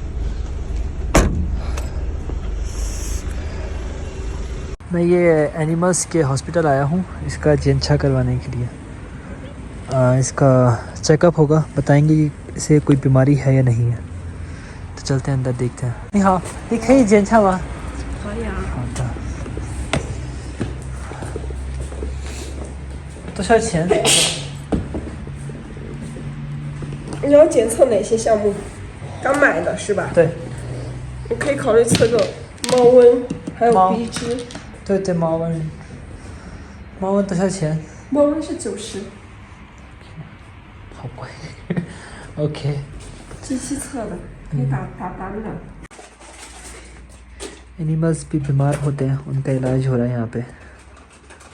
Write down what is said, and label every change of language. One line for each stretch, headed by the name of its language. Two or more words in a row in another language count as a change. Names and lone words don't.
Hindi: मैं ये एनिमल्स के हॉस्पिटल आया हूं इसका जेंचा करवाने के लिए। इसका चेकअप होगा, बताएंगे कि इसे कोई बीमारी है या नहीं है। तो चलते हैं अंदर, देखते हैं।
Chinese: 你好，你可以检查吗？可以啊。好的。多少钱？你要检测哪些项目？刚买的是吧？对。我可以考虑测个猫瘟，还有鼻支。对，猫瘟。猫瘟多少钱？猫瘟是90。好贵。OK。机器测的，可以打单的。
Hindi: एनिमल्स भी बीमार होते हैं, उनका इलाज हो रहा है यहाँ पे।